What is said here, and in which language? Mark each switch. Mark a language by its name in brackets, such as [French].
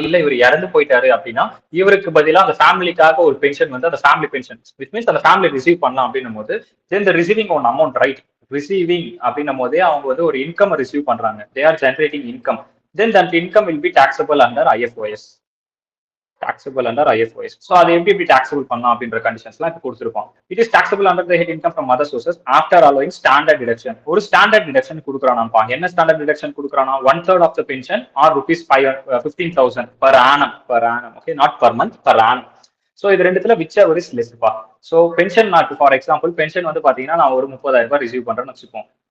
[Tamil] இல்ல இவர் இறந்து போயிட்டாரு அப்படின்னா இவருக்கு பதிலாக அந்த ஃபேமிலிக்காக ஒரு பென்ஷன் வந்து அந்த ஃபேமிலி பென்ஷன் [English] which means [Tamil] அந்த ஃபேமிலி ரிசீவ் பண்ணலாம் அப்படின்னும் போது [English] Then the receiving one amount right. [Tamil] Receiving அப்படின்னும் போதே அவங்க வந்து ஒரு இன்கம் ரிசீவ் பண்றாங்க. [English] They are generating income. Then that income will be taxable under IFOS. taxable under IFOS. So [Tamil] அது எப்படி taxable பண்ணலாம் அப்படின்ற கண்டிஷன்ஸ்லாம் இப்போ கொடுத்துருக்கோம். [English] It is taxable under the head income from other sources after allowing standard deduction. [Tamil] ஒரு standard deduction கொடுக்குறானாப்பா. என்ன standard deduction கொடுக்குறானா? [English] 1/3 of the pension or rupees 15,000 per annum. Okay, not per month, per annum. [Tamil] So இது ரெண்டுத்துல [English] whichever is less பா. [Tamil] So pension நான் for example pension வந்து பாத்தீங்கன்னா நான் ஒரு 30,000 ரூபாய் ரிசீவ் பண்றேன்னு வச்சுப்போம்.